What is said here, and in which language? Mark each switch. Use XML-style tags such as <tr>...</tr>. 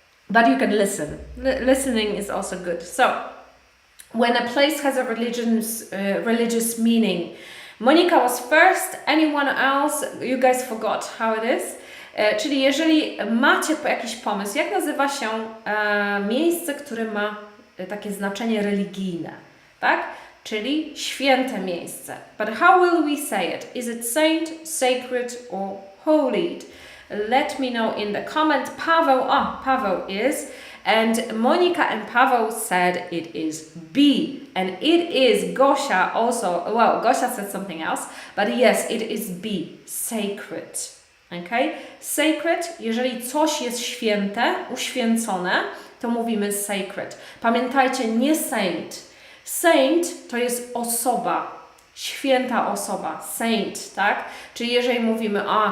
<en>But you can listen. Listening is also good. So, when a place has a religious meaning, Monica was first. Anyone else? You guys forgot how it is?</en> <pl>Czyli jeżeli macie jakiś pomysł, jak nazywa się miejsce, które ma takie znaczenie religijne, tak? Czyli święte miejsce.</pl> <en>But how will we say it? Is it saint, sacred, or holied? Let me know in the comment. Paweł is. And Monica and Paweł said it is B. And it is Gosia also. Well, Gosia said something else. But yes, it is B. Sacred. Okay?</en> <pl>Sacred, jeżeli coś jest święte, uświęcone, to mówimy sacred. Pamiętajcie, nie saint. Saint to jest osoba. Święta osoba. Saint, tak? Czyli jeżeli mówimy</pl>